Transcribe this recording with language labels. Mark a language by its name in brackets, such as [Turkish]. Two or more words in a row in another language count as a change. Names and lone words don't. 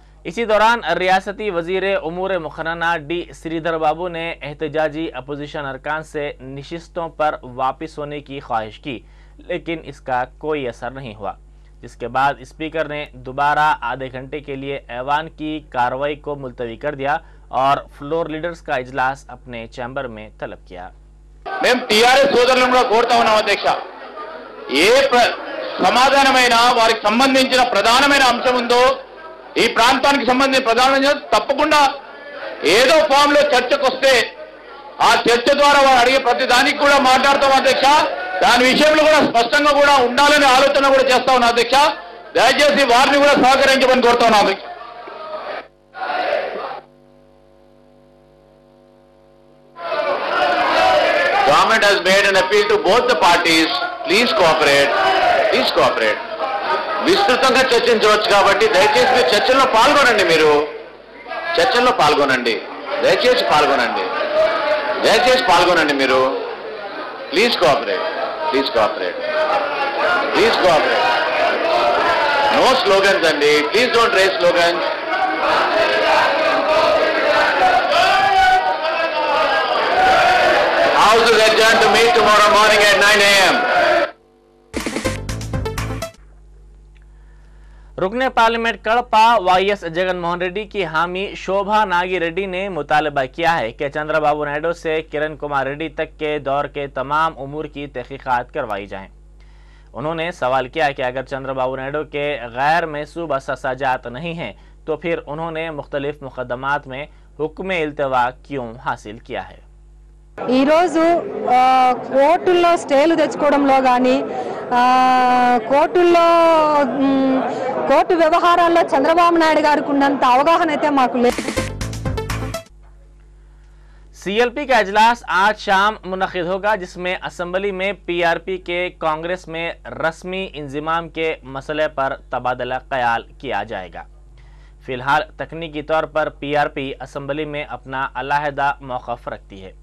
[Urdu] اسی دوران ریاستی وزیر امور مقننہ ڈی شریدھر بابو نے احتجاجی اپوزیشن ارکان سے نشستوں پر واپس ہونے کی خواہش کی، لیکن اس کا کوئی اثر نہیں ہوا، جس کے بعد اسپیکر نے دوبارہ آدھے گھنٹے کے لیے ایوان کی کارروائی کو ملتوی کر دیا اور [English] floor leaders [Urdu] کا اجلاس اپنے چیمبر میں طلب کیا. [Telugu] మేము టీఆర్ఎస్ సోదరులను కూడా కోరుతా ఉన్నాం అధ్యక్ష, ఏ సమాధానమైన వారికి సంబంధించిన ప్రధానమైన అంశం ఉందో ఈ ప్రాంతానికి సంబంధించిన ప్రధానమైన తప్పకుండా ఏదో ఫామ్ లో చర్చకు వస్తే ఆ చర్చ ద్వారా వారు అడిగే ప్రతి దానికి కూడా మాట్లాడతాం అధ్యక్ష. దాని విషయంలో కూడా స్పష్టంగా కూడా ఉండాలనే ఆలోచన కూడా చేస్తా ఉన్నాం అధ్యక్ష. దయచేసి వారిని కూడా సహకరించమని కోరుతా ఉన్నాం అధ్యక్ష. [English] Government has made an appeal to both the parties. Please cooperate. Please cooperate. [Telugu] విస్తృతంగా చర్చించవచ్చు కాబట్టి దయచేసి మీరు చర్చల్లో పాల్గొనండి. మీరు చర్చల్లో పాల్గొనండి, దయచేసి పాల్గొనండి, దయచేసి పాల్గొనండి మీరు. [English] please cooperate, please cooperate, please cooperate. no slogans అండి, please don't raise slogans. House is adjourned to meet tomorrow morning at 9 a.m. [Urdu] رکن پارلیمنٹ کڑپہ وائی ایس جگن موہن ریڈی کی حامی شوبھا ناگی ریڈی نے مطالبہ کیا ہے کہ چندرابابو نائیڈو سے کرن کمار ریڈی تک کے دور کے تمام امور کی تحقیقات کروائی جائیں. انہوں نے سوال کیا کہ اگر چندرابابو نائیڈو کے غیر محسوب اثاثہ جات نہیں ہیں تو پھر انہوں نے مختلف مقدمات میں حکم التوا کیوں حاصل کیا ہے. [Telugu] ఈరోజు కోర్టుల్లో స్టేలు తెచ్చుకోవడంలో కానీ కోర్టు వ్యవహారాల్లో చంద్రబాబు నాయుడు గారికి ఉన్నంత అవగాహన అయితే మాకు లేదు। [Urdu] سی ایل پی کا اجلاس آج شام منعقد ہوگا، جس میں اسمبلی میں پی آر پی کے کانگریس میں رسمی انضمام کے مسئلے پر تبادلہ خیال کیا جائے گا. فی الحال تکنیکی طور پر پی آر پی اسمبلی میں اپنا علیحدہ موقف رکھتی ہے.